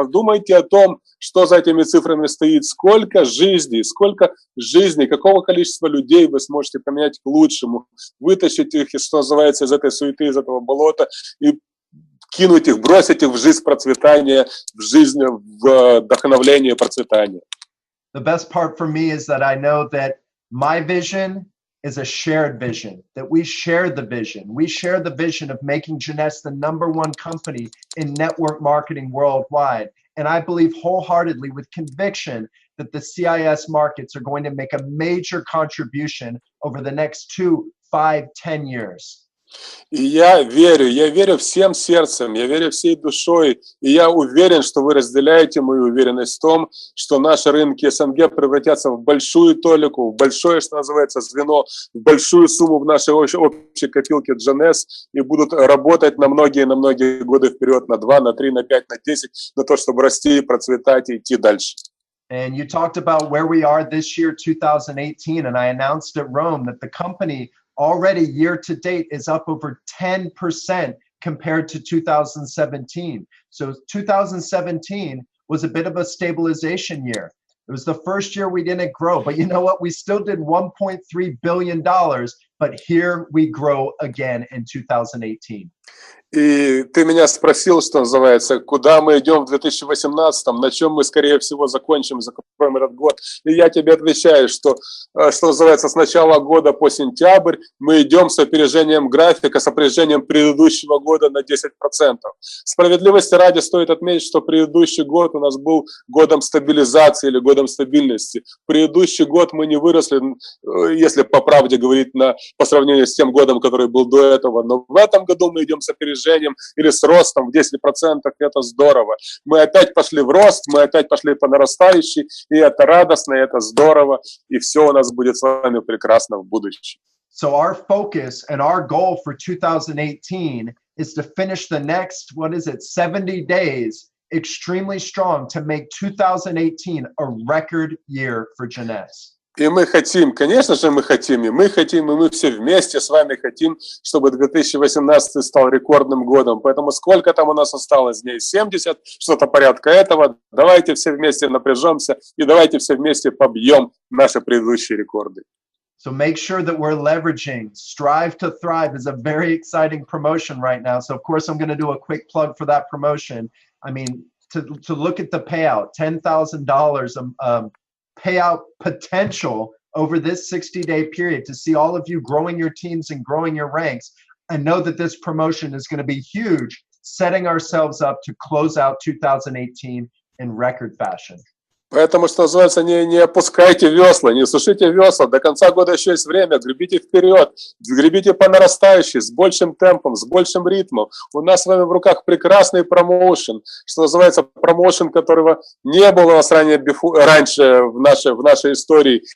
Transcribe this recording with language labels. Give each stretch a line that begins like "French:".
Russian: Подумайте о том, что за этими цифрами стоит, сколько жизней, какого количества людей вы сможете поменять к лучшему, вытащить их, что называется, из этой суеты, из этого болота и кинуть их, бросить их в жизнь процветания, в жизнь вдохновления, процветания.
English: The best part for me is that I know that my vision is a shared vision, that we share the vision. We share the vision of making Jeunesse the #1 company in network marketing worldwide. And I believe wholeheartedly with conviction that the CIS markets are going to make a major contribution over the next 2, 5, 10 years.
Russian: И я верю всем сердцем, я верю всей душой, и я уверен, что вы разделяете мою уверенность в том, что наши рынки СНГ превратятся в большую толику, в большое, что называется, звено, в большую сумму в нашей общей копилке Jeunesse и будут работать на многие годы вперед, на 2, на 3, на 5, на 10, на то, чтобы расти, процветать и идти дальше.
English: And you talked about where we are this year, 2018, and I announced at Rome that the company already year to date is up over 10% compared to 2017. So 2017 was a bit of a stabilization year. It was the first year we didn't grow, but you know what? We still did $1.3 billion, but here we grow again in 2018.
Russian: И ты меня спросил, что называется, куда мы идем в 2018-м, на чем мы, скорее всего, закроем этот год. И я тебе отвечаю, что называется, с начала года по сентябрь мы идем с опережением графика, с опережением предыдущего года на 10%. Справедливости ради стоит отметить, что предыдущий год у нас был годом стабилизации или годом стабильности. Предыдущий год мы не выросли, если по правде говорить, по сравнению с тем годом, который был до этого. Но в этом году мы идем с опережением или с ростом в 10%, это здорово. Мы опять пошли в рост, мы опять пошли по нарастающей, и это радостно, и это здорово, и все у нас будет с вами прекрасно в будущем.
English: So our focus and our goal for 2018 is to finish the next, 70 days extremely strong to make 2018 a record year for Jeunesse.
Russian: И мы хотим, конечно же, мы хотим, и мы все вместе с вами хотим, чтобы 2018 стал рекордным годом. Поэтому сколько там у нас осталось дней? 70, что-то порядка этого. Давайте все вместе напряжемся и давайте все вместе побьем наши предыдущие рекорды.
English: So make sure that we're leveraging. Strive to Thrive is a very exciting promotion right now. So of course, I'm going to do a quick plug for that promotion. I mean, to look at the payout, $10,000 payout potential over this 60-day period, to see all of you growing your teams and growing your ranks. I know that this promotion is going to be huge, setting ourselves up to close out 2018 in record fashion.
Russian: Поэтому, что называется, не опускайте весла, не сушите весла. До конца года еще есть время. Гребите вперед, гребите по нарастающей, с большим темпом, с большим ритмом. У нас с вами в руках прекрасный промоушен, что называется, промоушен, которого не было у нас раньше в нашей истории.